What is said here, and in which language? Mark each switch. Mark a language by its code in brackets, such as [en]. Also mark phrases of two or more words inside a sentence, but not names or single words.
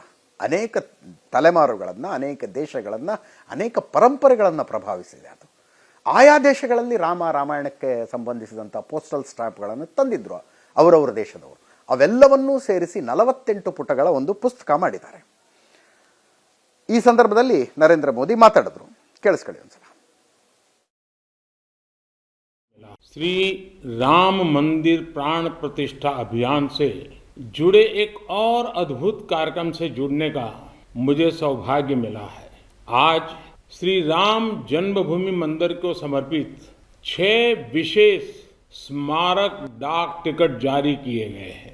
[kn] ಅನೇಕ ತಲೆಮಾರುಗಳನ್ನು, ಅನೇಕ ದೇಶಗಳನ್ನು, ಅನೇಕ ಪರಂಪರೆಗಳನ್ನು ಪ್ರಭಾವಿಸಿದೆ. ಅದು ಆಯಾ ದೇಶಗಳಲ್ಲಿ ರಾಮಾಯಣಕ್ಕೆ ಸಂಬಂಧಿಸಿದಂಥ ಪೋಸ್ಟಲ್ ಸ್ಟ್ಯಾಂಪ್ಗಳನ್ನು ತಂದಿದ್ರು ಅವರವರ ದೇಶದವರು. ಅವೆಲ್ಲವನ್ನೂ ಸೇರಿಸಿ 48 ಪುಟಗಳ ಒಂದು ಪುಸ್ತಕ ಮಾಡಿದ್ದಾರೆ. ಈ ಸಂದರ್ಭದಲ್ಲಿ ನರೇಂದ್ರ ಮೋದಿ ಮಾತಾಡಿದ್ರು. ಕೇಳಿಸ್ಕೊಳ್ಳಿ ಒಂದ್ಸಲ. [hi] श्री राम मंदिर प्राण प्रतिष्ठा अभियान से जुड़े एक और अद्भुत कार्यक्रम से जुड़ने का मुझे सौभाग्य मिला है। आज श्री राम जन्मभूमि मंदिर को समर्पित 6 विशेष स्मारक डाक टिकट जारी किए गए हैं।